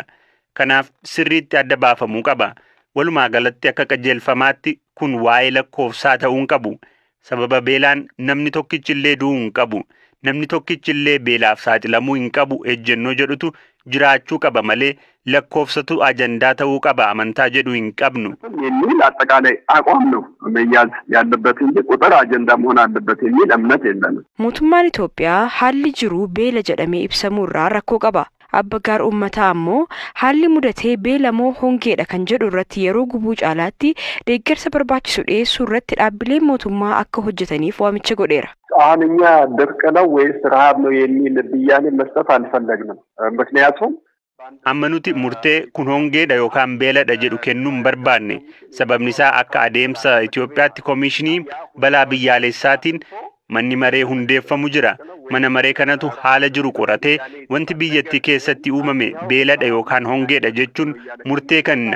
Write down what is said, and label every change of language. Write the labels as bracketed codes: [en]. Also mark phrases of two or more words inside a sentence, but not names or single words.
[om] Kanaaf sirriitti adda baafamuu qaba. Walumaa galatti akka qajeelfamaatti kun waa'ee lakkoofsaa ta'uu hin qabu. Sababa beelaan namni tokkichillee du'uu hin qabu. Namni tokkichillee beelaaf saaxilamuu hin qabu ejjennoo jedhutu jiraachuu qaba malee lakkoofsatu ajandaa ta'uu qaba amantaa jedhu hin qabnu. [am] የሚል አጠቃላይ አቋም ነው መያዝ ያለበት እንጂ ቁጥር አጀንዳ መሆን አለበት የሚል እምነት የለንም። [om] Mootummaan Itoophiyaa haalli jiru beela jedhamee ibsamuu irraa rakkoo qaba. Abbagaar uummataa ammoo haalli mudatee beelamoo hongeedha kan jedhu irratti yeroo gubuu caalaatti deeggarsa barbaachisu dhiyeessuu irratti dhaabbileen mootummaa akka hojjetaniif waamicha godheera. [am] አሁን እኛ ድርቅ ነው ወይስ ረሃብ ነው የሚል ብያኔ መስጠት አልፈለግንም። ምክንያቱም [om] amma nuti murtee kun hongeedha yookaan beeladha jedhu kennuu hin barbaanne. Sababni isaa akka adeemsa Itoophiyaatti Komishinii Balaa Biyyaalessaatiin manni maree hundeeffamu jira. Mana maree kanatu haala jiru qoratee wanti biyyattii keessatti uumame beeladha yookaan hongeedha jechuun murtee kenna.